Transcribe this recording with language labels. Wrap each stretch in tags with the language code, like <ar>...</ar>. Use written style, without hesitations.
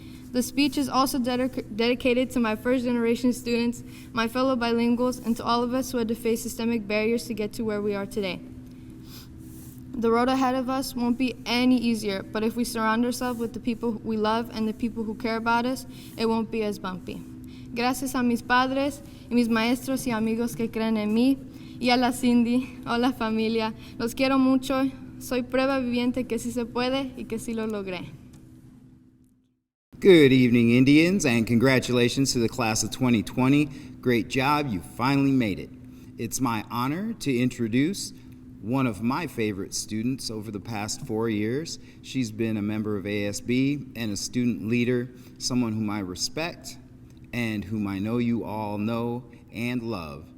<en>The speech is also dedicated to my first-generation students, my fellow bilinguals, and to all of us who had to face systemic barriers to get to where we are today. The road ahead of us won't be any easier, but if we surround ourselves with the people we love and the people who care about us, it won't be as bumpy.</en> <es>Gracias a mis padres y mis maestros y amigos que creen en mí, y a la Cindy, hola familia, los quiero mucho, soy prueba viviente que sí se puede y que sí lo logré.</es> <en>Good evening, Indians, and congratulations to the class of 2020. Great job, you finally made it. It's my honor to introduce one of my favorite students over the past 4 years. She's been a member of ASB and a student leader, someone whom I respect and whom I know you all know and love.</en>